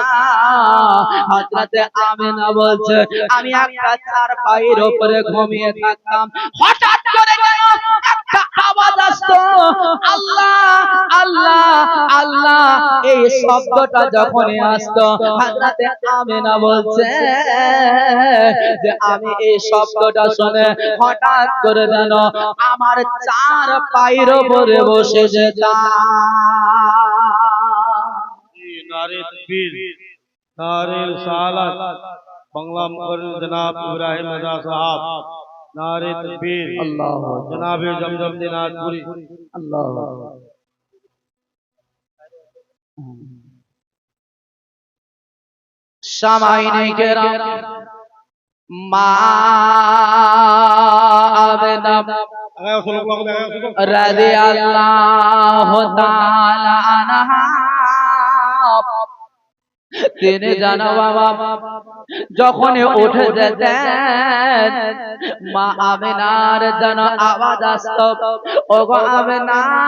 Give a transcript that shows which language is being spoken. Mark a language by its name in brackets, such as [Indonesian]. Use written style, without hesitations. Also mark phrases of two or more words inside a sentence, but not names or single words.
[Bangla] হযরতে আমিনা বলছেন আমি একটা চারপাইয়ের উপরে ঘুমিয়ে থাকতাম, হঠাৎ করে যেন একটা আওয়াজ আসতো, আল্লাহ আল্লাহ আল্লাহ, এই শব্দটা যখনই আসতো, হযরতে আমিনা বলছেন যে আমি এই শব্দটা শুনে হঠাৎ করে যেন আমার চার পায়ের উপরে বসে যেতাম। [Urdu] نعرۂ تکبیر، نعرۂ رسالت، بنگلہ مقرر جناب ابراہیم رضا صاحب، نعرۂ تکبیر, अल्लाह जनाब जमजम दिनाजपुरी, अल्लाह। سامعین کرام، ماں آمنہ [Bangla] রাদিয়াল্লাহু তাআলা আনহা তিনি জানো বাবা যখন উঠে যেতেন, মা আমিনার যেন আওয়াজ আসতো, ওগো আমিনা